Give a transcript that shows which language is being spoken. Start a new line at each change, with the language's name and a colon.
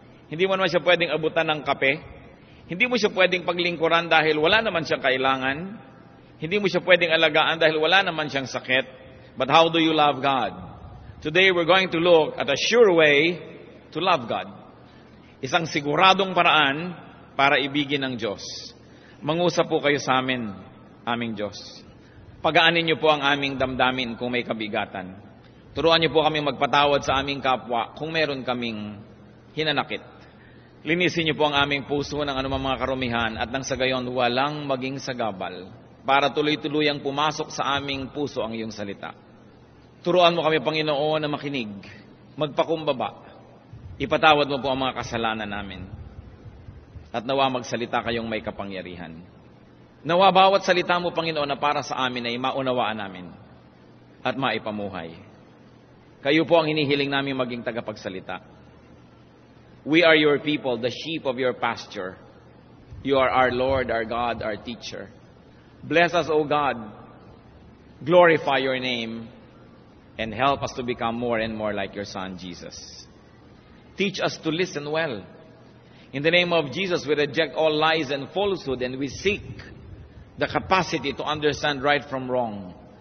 Filipino: Hindi mo naman siya pwedeng abutan ng kape? Hindi mo siya pwedeng paglingkuran dahil wala naman siyang kailangan? Hindi mo siya pwedeng alagaan dahil wala naman siyang sakit?
English: But how do you love God? Today we're going to look at a sure way to love God.
Filipino: Isang siguradong paraan para ibigin ng Diyos. Mangusap po kayo sa amin, aming Diyos. Pagaanin niyo po ang aming damdamin kung may kabigatan. Turuan niyo po kaming magpatawad sa aming kapwa kung meron kaming hinanakit. Linisin niyo po ang aming puso ng anumang mga karumihan at nang sa gayon walang maging sagabal para tuloy-tuluyang pumasok sa aming puso ang iyong salita. Turuan mo kami, Panginoon, na makinig, magpakumbaba. Ipatawad mo po ang mga kasalanan namin. At nawa magsalita kayong may kapangyarihan. Nawa bawat salita mo, Panginoon, na para sa amin ay maunawaan namin at maipamuhay. Kayo po ang hinihiling namin maging tagapagsalita.
English: We are your people, the sheep of your pasture. You are our Lord, our God, our teacher. Bless us, O God. Glorify your name and help us to become more and more like your Son, Jesus. Teach us to listen well. In the name of Jesus, we reject all lies and falsehood and we seek the capacity to understand right from wrong.